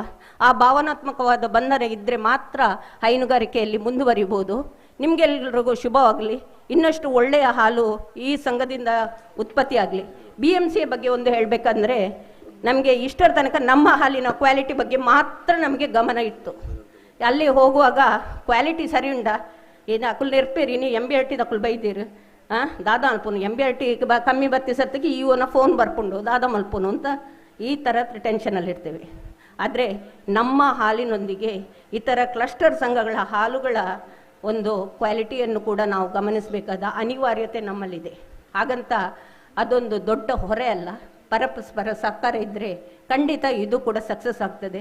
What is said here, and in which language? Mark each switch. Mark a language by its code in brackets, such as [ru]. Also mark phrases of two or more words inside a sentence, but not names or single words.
[kn] ಆ ಭಾವನಾತ್ಮಕವಾದ ಬಂಧನ ಇದ್ದರೆ ಮಾತ್ರ ಹೈನುಗಾರಿಕೆಯಲ್ಲಿ ಮುಂದುವರಿಬೋದು. ನಿಮಗೆಲ್ಲರಿಗೂ ಶುಭವಾಗಲಿ. ಇನ್ನಷ್ಟು ಒಳ್ಳೆಯ ಹಾಲು ಈ ಸಂಘದಿಂದ ಉತ್ಪತ್ತಿ ಆಗಲಿ. BMCಯ ಬಗ್ಗೆ ಒಂದು ಹೇಳಬೇಕಂದ್ರೆ, ನಮಗೆ ಇಷ್ಟರ ತನಕ ನಮ್ಮ ಹಾಲಿನ ಕ್ವಾಲಿಟಿ ಬಗ್ಗೆ ಮಾತ್ರ ನಮಗೆ ಗಮನ ಇತ್ತು. ಅಲ್ಲಿ ಹೋಗುವಾಗ ಕ್ವಾಲಿಟಿ [tcy] ಸರಿ ಉಂಡ ಏನು ಅಕುಲ್ ನೆರ್ಪೇರಿ ನೀ MBRT ದಕ್ಕುಲ್ ಬೈದೀರು ದಾದ ಮಲ್ಪುನು MBRT ಕಮ್ಮಿ ಬತ್ತಿ ಸತ್ತಿಗೆ ಇವನ ಫೋನ್ ಬರ್ಕೊಂಡು ದಾದ ಮಲ್ಪುನು [kn] ಅಂತ ಈ ಥರ ಟೆನ್ಷನಲ್ಲಿ ಇರ್ತೇವೆ. ಆದರೆ ನಮ್ಮ ಹಾಲಿನೊಂದಿಗೆ ಇತರ ಕ್ಲಸ್ಟರ್ ಸಂಘಗಳ ಹಾಲುಗಳ ಒಂದು ಕ್ವಾಲಿಟಿಯನ್ನು ಕೂಡ ನಾವು ಗಮನಿಸಬೇಕಾದ ಅನಿವಾರ್ಯತೆ ನಮ್ಮಲ್ಲಿದೆ. ಹಾಗಂತ ಅದೊಂದು ದೊಡ್ಡ ಹೊರೆ ಅಲ್ಲ, ಪರಸ್ಪರ ಸಹಕಾರ ಇದ್ದರೆ ಖಂಡಿತ ಇದು ಕೂಡ ಸಕ್ಸಸ್ ಆಗ್ತದೆ.